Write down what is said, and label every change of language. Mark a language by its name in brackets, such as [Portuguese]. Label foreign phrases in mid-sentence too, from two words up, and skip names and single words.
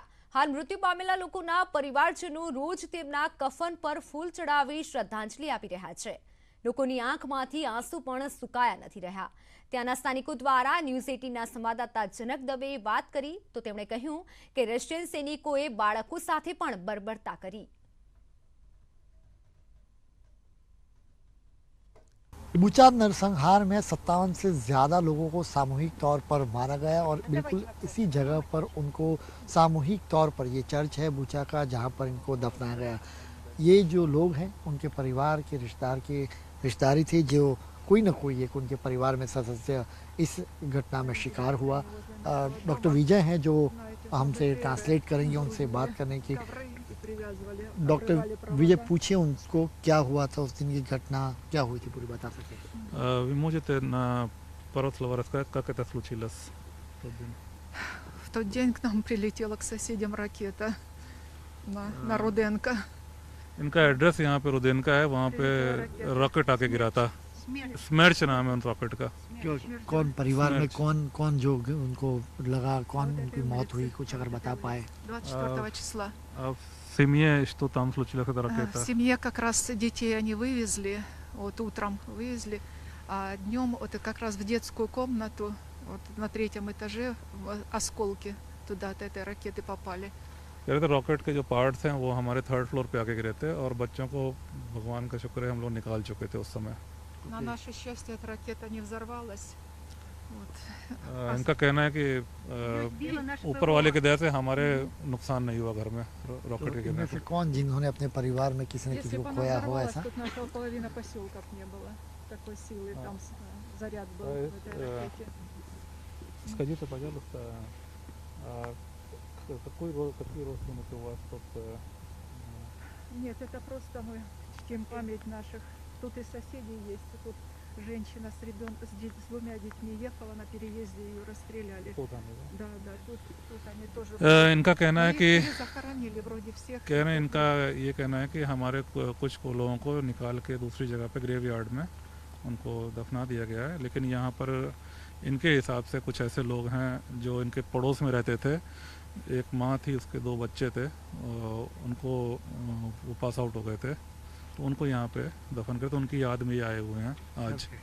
[Gujarati] હાલ મૃત્યુ પામેલા લોકોના પરિવારજનો રોજ તેમના કફન પર ફૂલ ચડાવી શ્રદ્ધાંજલિ આપી રહ્યા છે। લોકોની આંખમાંથી આંસુ પણ સુકાયા નથી રહ્યા। ત્યાંના સ્થાનિકો દ્વારા ન્યૂઝ 18ના સંવાદદાતા જનક દવેએ વાત કરી તો તેમણે કહ્યું કે રશિયન સૈનિકોએ બાળકો સાથે પણ બર્બરતા કરી। [Hindi] बूचा नरसंहार में 57 से ज़्यादा लोगों को सामूहिक तौर पर मारा गया और बिल्कुल इसी जगह पर उनको सामूहिक तौर पर ये चर्च है बूचा का जहाँ पर इनको दफनाया गया। ये जो लोग हैं उनके परिवार के रिश्तेदारी थे, जो कोई ना कोई एक उनके परिवार में सदस्य इस घटना में शिकार हुआ। डॉक्टर विजय हैं जो हमसे ट्रांसलेट करेंगे, उनसे बात करने की। डॉक्टर विजय, पूछिए उनको क्या हुआ था उस दिन, की घटना क्या हुई थी पूरी बता सकते हैं? [Russian] Вы можете пару слов рассказать, как это случилось в тот день? В тот день к нам прилетела к соседям ракета на Руденко. [Hindi] इनका एड्रेस यहाँ पे रुदेनका है, वहाँ पे रॉकेट आके गिरा था। स्मर्च नाम है उन रॉकेट का। कौन परिवार में कौन जो उनको लगा, कौन उनकी मौत हुई, कुछ अगर बता पाए? [Russian] 24 числа. А в семье что там случилось, эта ракета? В семье как раз детей они вывезли, вот утром вывезли, а днем вот как раз в детскую комнату, вот на 3-м этаже осколки туда от этой ракеты попали. [Hindi] कह रहे थे रॉकेट के जो पार्ट्स हैं वो हमारे [English] 3rd floor [Hindi] पे आके गिरे थे और बच्चों को भगवान का शुक्र है हम लोग निकाल चुके थे उस समय। [Russian] На наше счастье эта ракета не взорвалась. [Hindi] इनका कहना है कि ऊपर वाले की दया से हमारे नुकसान नहीं हुआ घर में रॉकेट के गिरने से। कौन जिन्होंने अपने परिवार में किसी ने किसी को खोया हो ऐसा? [Russian] Скажите, пожалуйста, какие родственники у вас тут? Нет, это просто мы чтим память наших. Тут и соседи есть. Тут женщина с ребенком, с двумя детьми ехала на переезде, ее расстреляли. Тут они, да? Да, тут они тоже. [Hindi] इनका कहना है कि [Russian] захоронили वроде всех. [Hindi] इनका ये कहना है कि हमारे कुछ लोगों को निकाल के दूसरी जगह पे [English] grave yard [Hindi] में उनको दफना दिया गया है, लेकिन यहाँ पर इनके हिसाब से कुछ ऐसे लोग हैं जो इनके पड़ोस में रहते थे। एक माँ थी, उसके 2 बच्चे थे, उनको वो [English] pass out [Hindi] हो गए थे, तो उनको यहाँ पे दफन करते, उनकी याद में ये आए हुए हैं आज।